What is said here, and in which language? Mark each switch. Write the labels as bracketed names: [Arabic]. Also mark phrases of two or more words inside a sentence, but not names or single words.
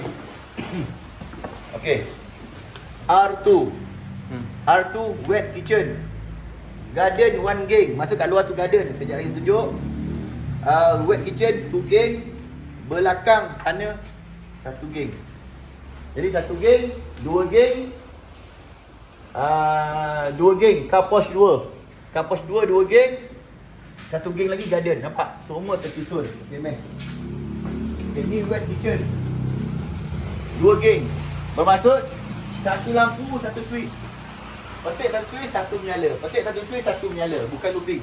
[Malay] Okey. R2 [English] wet kitchen. [Malay] Garden 1 geng. Masuk kat luar tu garden. Sekejap lagi tunjuk. [English] Wet kitchen [Malay] 2 geng. Belakang sana 1 geng. Jadi 1 geng, 2 geng, 2 geng, [English] car wash 2. Car wash [Malay] 2 geng, 1 geng lagi garden. Nampak? Semua tersusun. [English] Okay, man. [Malay] Okay, ni [English] wet kitchen [Malay] 2 geng. Bermaksud 1 lampu, 1 switch. Petik 1 switch, 1 menyala. Petik 1 switch, 1 menyala. Bukan looping.